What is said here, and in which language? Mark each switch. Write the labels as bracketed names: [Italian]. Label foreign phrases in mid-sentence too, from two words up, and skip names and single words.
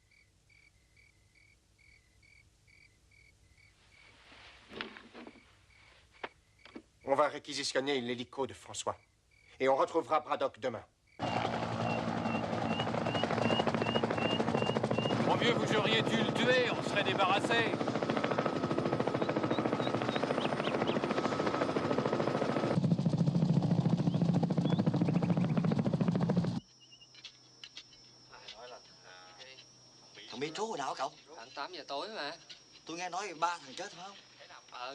[French] On va réquisitionner l'hélico de François. Et on retrouvera Braddock demain. Mon vieux, vous auriez dû le tuer, on serait débarrassé. [Vietnamese] Thằng Mitsu ở đâu hả cậu? Khoảng 8 giờ tối mà. Tôi nghe nói 3 thằng chết phải không?